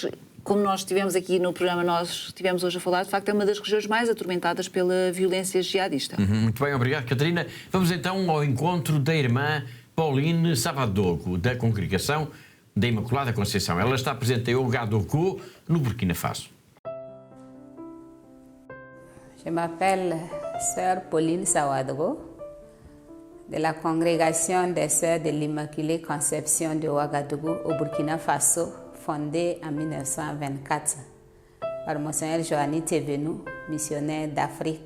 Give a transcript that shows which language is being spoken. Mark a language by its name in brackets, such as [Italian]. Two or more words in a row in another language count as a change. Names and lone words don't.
[Portuguese] Como nós tivemos aqui no programa, nós tivemos hoje a falar, de facto é uma das regiões mais atormentadas pela violência jihadista. Muito bem, obrigado, Catarina. Vamos então ao encontro da irmã Pauline Sabadogo, da congregação da Imaculada Conceição. Ela está presente em Ouagadougou, no Burkina Faso. [French] Je m'appelle Sœur Pauline Sawadogo, de la congrégation des Sœurs de l'Immaculée Conception de Ouagadougou au Burkina Faso, fondée en 1924 par Monseigneur Joanny Thévenoud, missionnaire d'Afrique.